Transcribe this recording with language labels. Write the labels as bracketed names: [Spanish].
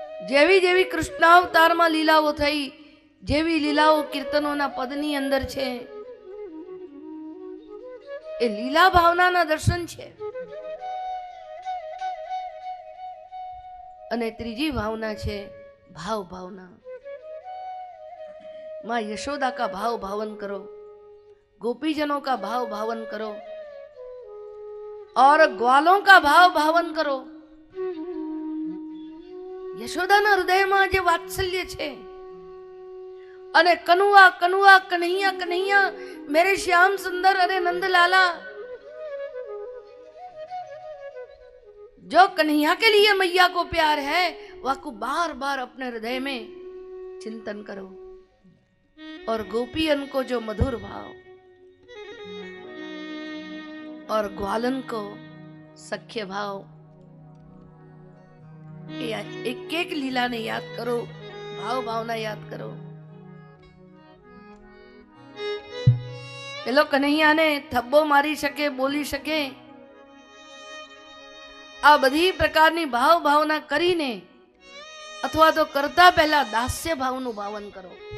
[Gujarati] જેવી જેવી કૃષ્ણાવતારમાં લીલાઓ થઈ, જેવી લીલાઓ કીર્તનોના પદની અંદર છે, એ લીલા ભાવનાના દર્શન છે. અને ત્રીજી ભાવના છે भाव भावना. [Hindi] माँ यशोदा का भाव भावन करो, गोपीजनों का भाव भावन करो और ग्वालों का भाव भावन करो. यशोदाना हृदयમાં જે વાત્સલ્ય છે અને કનુઆ કનુઆ કન્हैया कन्हैया मेरे श्याम सुंदर अरे नंदलाला, जो कन्हैया के लिए मैया को प्यार है वह को बार बार अपने हृदय में चिंतन करो. और गोपियन को जो मधुर भाव और ग्वालन को सख्य भाव, एक एक लीला ने याद करो, भाव भावना याद करो. [Gujarati] પેલો કન્હૈયા ને થબ્બો મારી શકે, બોલી શકે, આ બધી પ્રકારની ભાવ ભાવના કરીને અથવા તો કરતા પહેલા દાસ્ય ભાવનું ભાવન કરો.